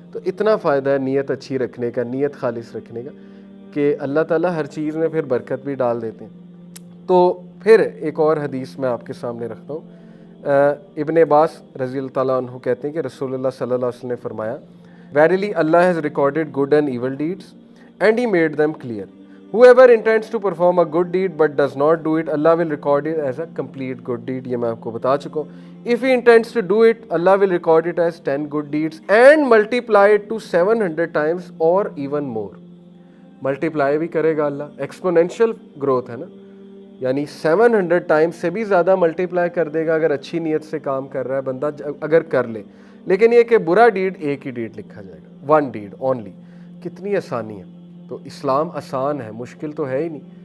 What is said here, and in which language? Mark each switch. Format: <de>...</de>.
<hi>तो इतना फ़ायदा है नीयत अच्छी रखने का, नीयत खालिस रखने का, कि अल्लाह ताला हर चीज़ में फिर बरकत भी डाल देते हैं। तो फिर एक और हदीस मैं आपके सामने रखता हूँ। इब्न अब्बास रज़ी अल्लाह ताला अन्हु कहते हैं कि रसूलुल्लाह सल्लल्लाहु अलैहि वसल्लम ने फरमाया,</hi> <en>Verily Allah has recorded good and evil deeds and he made them clear. Whoever intends to perform a good deed but does not do it, Allah will record it as a complete good deed.</en> <hi>ये मैं आपको बता चुका हूँ.</hi> <en>If he intends to do it, Allah will record it as 10 good deeds and multiply it to 700 times or even more.</en> <hi>Multiply भी करेगा अल्लाह, exponential growth है ना, यानी 700 times से भी ज़्यादा मल्टीप्लाई कर देगा अगर अच्छी नीयत से काम कर रहा है बंदा, अगर कर ले। लेकिन ये कि बुरा डीड एक ही डीड लिखा जाएगा,</hi> <en>One deed only.</en> <hi>कितनी आसानी है। तो इस्लाम आसान है, मुश्किल तो है ही नहीं।</hi>